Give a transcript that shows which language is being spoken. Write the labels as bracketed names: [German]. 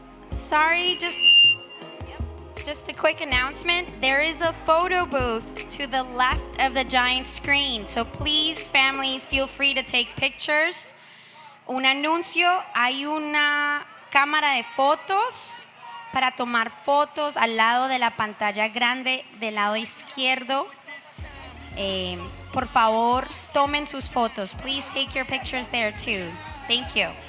[English] Sorry, just a quick announcement. There is a photo booth to the left of the giant screen. So please, families, feel free to take pictures. [Spanish] Un anuncio, hay una cámara de fotos para tomar fotos al lado de la pantalla grande del lado izquierdo. Por favor, tomen sus fotos. [English] Please take your pictures there too. Thank you.